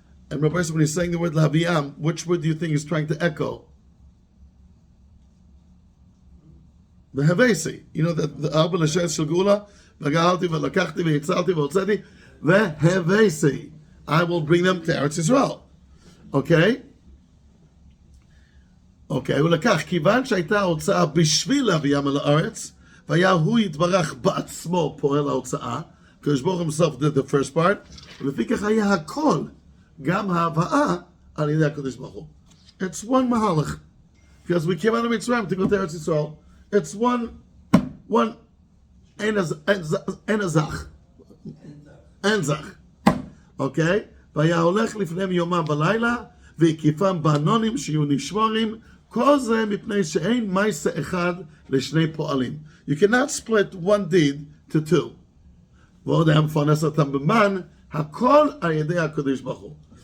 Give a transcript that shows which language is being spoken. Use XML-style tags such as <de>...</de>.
<en>And Rabbi, when he's saying the word lahaviyam, which word do you think he's trying to echo? Vehevesi. You know that the Arba L'Shes Shel Gula, V'gahalti v'lakachti v'yitzalti v'otzeti, Vehevesi. I will bring them to Eretz Yisrael. Okay?</en> <he>Okay, ולקח, כיוון שהייתה ההוצאה בשביל להביאם אל הארץ, והיה הוא יתברך בעצמו פועל ההוצאה,</he> <en>because Baruch himself did the first part,</en> <he>ולפיכך היה הכל, גם ההבאה, על ידי הקדוש ברוך הוא.</he> <en>It's one mahalach. Because we came out of Mitzrayim to go to Eretz Yisrael. It's one enazach. Okay?</en> <he>והיה הולך לפניהם יומם ולילה, והקיפם בענונים שיהיו נשמורים, כל זה מפני שאין מעשה אחד לשני פועלים.</he> <en>You cannot split one deed to two.</en> <he>ועוד היה מפרנס אותם במן, הכל על ידי הקדוש ברוך הוא.</he>